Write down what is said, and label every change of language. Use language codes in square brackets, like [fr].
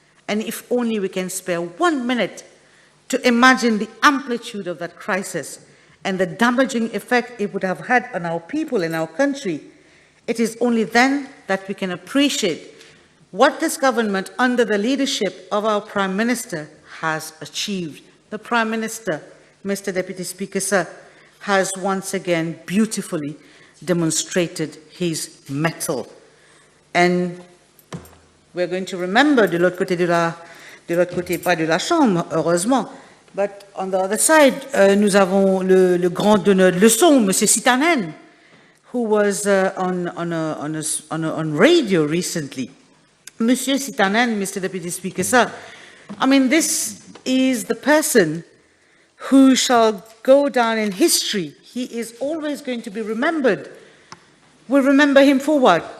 [en] And if only we can spare 1 minute to imagine the amplitude of that crisis and the damaging effect it would have had on our people in our country, it is only then that we can appreciate what this government, under the leadership of our Prime Minister, has achieved. The Prime Minister, Mr. Deputy Speaker, sir, has once again beautifully demonstrated his mettle. And we're going to remember [fr] de l'autre côté, pas de la chambre, heureusement, [en] but on the other side, [fr] nous avons le grand donneur de leçons, M. [en] Sitanen, who was on radio recently. Monsieur Sitanen, Mr. Deputy Speaker, sir, I mean, this is the person who shall go down in history. He is always going to be remembered. We'll remember him for what?